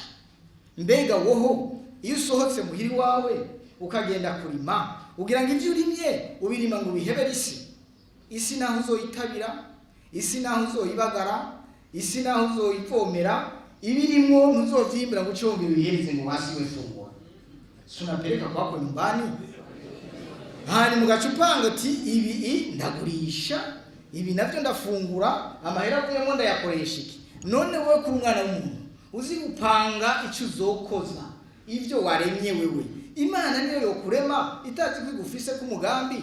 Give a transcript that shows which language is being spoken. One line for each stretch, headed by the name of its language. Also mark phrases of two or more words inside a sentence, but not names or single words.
Rundi: Mbega woho iyo usohotse muhiri wawe ukagenda kurima, ugira ngo ivyo urimye ubirima ngo bihebere isi naho uzoyitabira, isi naho uzoyibagara, isi naho uzoyivomera, ibirimo ntuzovyimbira ngo ucongere bihereze mu hasi wefungura.
Swahili: Sunapeleka kwako nyumbani,
Rundi: hani mugacupanga ati ibi ndagurisha, ibi navyo ndafungura, amahera avuyemo ndayakoresha iki. None wowe kuri umwana w'umuntu uzi gupanga ico uzokoza ivyo waremye wewe. Imana niyo yokurema itazi kwigufise ku mugambi.